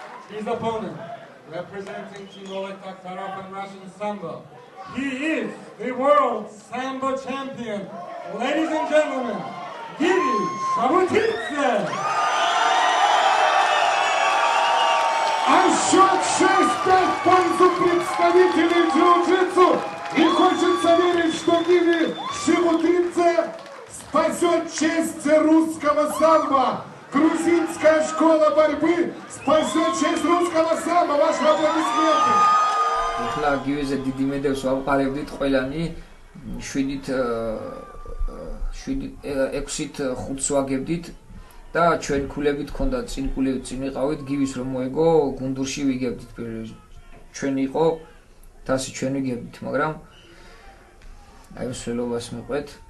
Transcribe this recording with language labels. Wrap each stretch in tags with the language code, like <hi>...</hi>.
<en>His opponent, representing Team Oleg Taktarov and Russian Sambo. He is the world Sambo champion. Ladies and gentlemen, Giri</en> <ru>Шабутинцы! А счет 6-5 в пользу представителей джиу-джитсу. И хочется верить, что Гиви Шабутинцы спасет честь русского самбо. Грузинская школа борьбы спасет честь русского самбо. Ваши аплодисменты.</ru> <ka>ახლა გივეზე დიდი მედალს ვამყარებდით ყველანი 7-ით 6-ით 5-ს ვაგებდით და ჩვენ ქულებით ქონდა წინ ქულებით წინ ვიყავით გივის რომ მოეგო გუნდურში ვიგებდით ჩვენ იყო თასი ჩვენ ვიგებდით მაგრამ აი მსვლელობას მიყვეთ</ka>